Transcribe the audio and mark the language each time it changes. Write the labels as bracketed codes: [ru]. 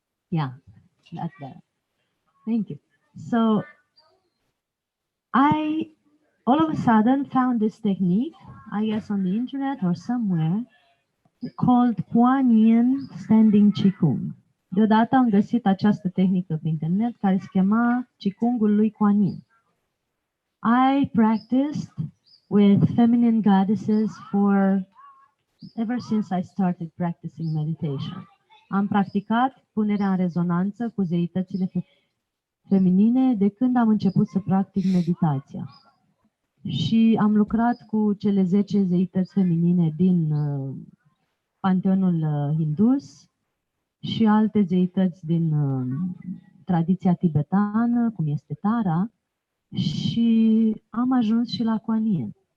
[en] Yeah, that's better. Thank you. So I all of a sudden found this technique, I guess on the internet or somewhere, called Quan standing Qigong. [ro] Deodată am găsit această tehnică pe internet care se chema Qigongul lui Quan Yin. [en] I practiced with feminine goddesses ever since I started practicing meditation. [ro] Am practicat punerea în rezonanță cu zeitățile feminine de când am început să practic meditația. Și am lucrat cu cele 10 zeități feminine din panteonul hindus și alte zeități din tradiția tibetană, cum este Tara, și am ajuns și la Quan Yin.